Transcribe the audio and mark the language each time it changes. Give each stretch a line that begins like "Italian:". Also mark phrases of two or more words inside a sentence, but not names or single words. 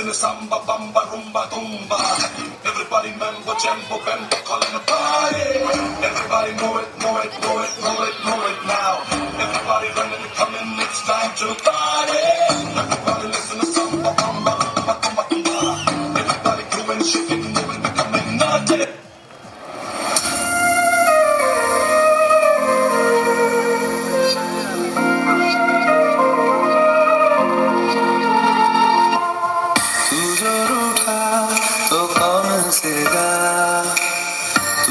English: samba, bamba, rumba, tumba. Everybody mambo, jambo, bambo, calling a party. Everybody move it, move it, move it, move it, move it now. Everybody running, coming, it's time to party. Everybody listen to samba, bamba, rumba, tumba, tumba. Everybody doing, shaking, moving, becoming naughty.
Hindi: तू जो रूठा तो कौन हंसेगा, तू